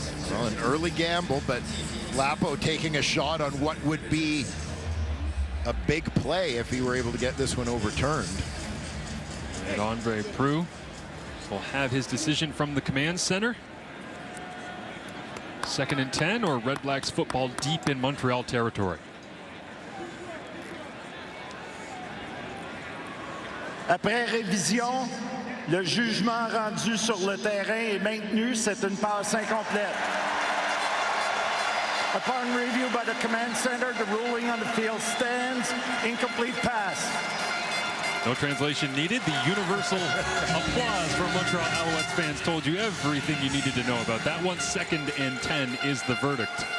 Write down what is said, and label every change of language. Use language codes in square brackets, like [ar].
[en] Well, an early gamble, but Lapo taking a shot on what would be a big play if he were able to get this one overturned. And Andre Proulx will have his decision from the command center. 2nd and 10, or REDBLACKS football deep in Montreal territory. [fr] Après révision, le jugement rendu sur le terrain est maintenu. C'est une passe incomplète. [en] Upon review by the command center, the ruling on the field stands. Incomplete pass. No translation needed. The universal applause from Montreal Alouettes fans told you everything you needed to know about that one. 2nd and 10 is the verdict.